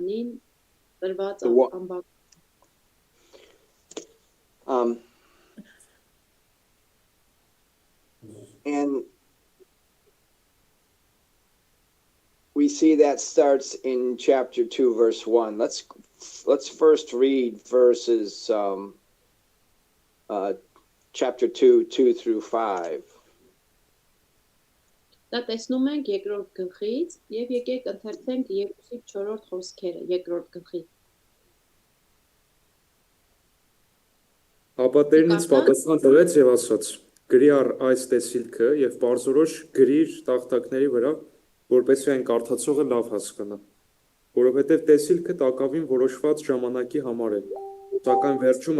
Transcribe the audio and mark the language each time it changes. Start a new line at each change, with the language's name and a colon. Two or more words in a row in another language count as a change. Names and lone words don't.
Armenian: Հովանին տրված ամբակ
English: And we see that starts in chapter 2, verse 1. Let's first read verses chapter 2, 2 through 5.
Armenian: Դա տեսնում ենք երկրորդ գլխից եւ եկեք ընթերցենք 2-ից 4-րդ խոսքերը երկրորդ գլխի։ Ապա Տերն ինձ պատասխան տվեց եւ ասաց. գրի առ այս տեսիլքը եւ բարձրորոշ գրիր տախտակների վրա, որպեսզի այն կարդացողը լավ հասկանա, որովհետեւ տեսիլքը տակավին որոշված ժամանակի համար է, սակայն վերջում